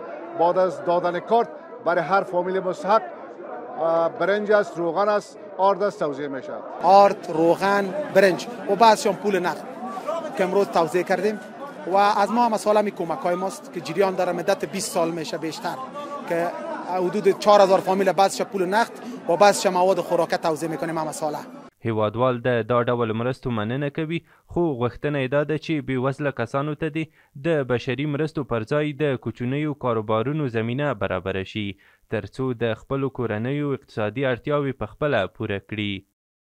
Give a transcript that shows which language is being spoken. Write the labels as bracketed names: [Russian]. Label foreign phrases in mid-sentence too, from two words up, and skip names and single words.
[Persian] بعد از دادن کارت برای هر فامیل مستحق برنج است، روغن است، آرد است توزیع میشه. آرد، روغن، برنج و بعضشان پول نقد که امروز توزیع کردیم و از ما هم سال می کمک های ماست که جریان داره مدت 20 سال میشه بیشتر که حدود 4,000 فامیل بعضش پول نقد و بعضش مواد خوراکه توزیع میکنیم هم ساله. [Pashto] هیوادوال د دا ډول مرستو مننه کوي، خو غوښتنه یې دا ده چې بېوزله کسانو ته دې د بشري مرستو پر ځای د کوچنیو کاروبارونو زمینه برابره شي تر څو د خپلو کورنیو اقتصادي اړتیاوې په خپله پوره کړي.